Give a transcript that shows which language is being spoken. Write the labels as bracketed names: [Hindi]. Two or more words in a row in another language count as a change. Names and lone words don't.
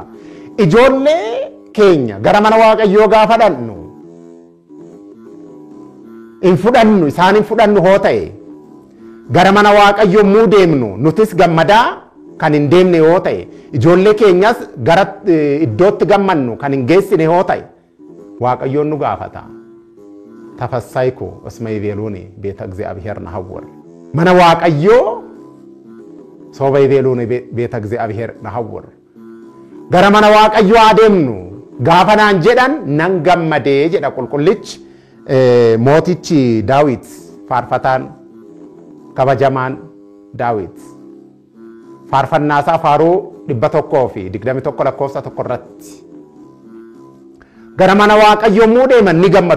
[Oromo] Ijoollee keenya gara mana Waaqayyoo gaafa dhannu isaan hin fudhannu hoo ta'e gara mana Waaqayyoo muu deemnu nutis gammadaa kan hin deemne yoo ta'e ijoollee keenyas gara iddootti gammannu kan hin geessine yoo ta'e Waaqayyoon nu gaafata. [Geez] Tafassayku እስመ ይቤሉኒ ቤተ እግዚአብሔር ነሐውር [Oromo] mana Waaqayyoo soba [Geez] ይቤሉኒ ቤተ እግዚአብሔር ነሐውር [Oromo] gara mana Waaqayyoo adeemnu gaafa naan jedhan nan gammadee jedha qulqullichi mootichi Daawit faarfataan kabajamaan Daawit faarfannaa isaa faaruu 121 lakkoofsa 1 irratti gara mana Waaqayyoo muu deeman ni gammadu.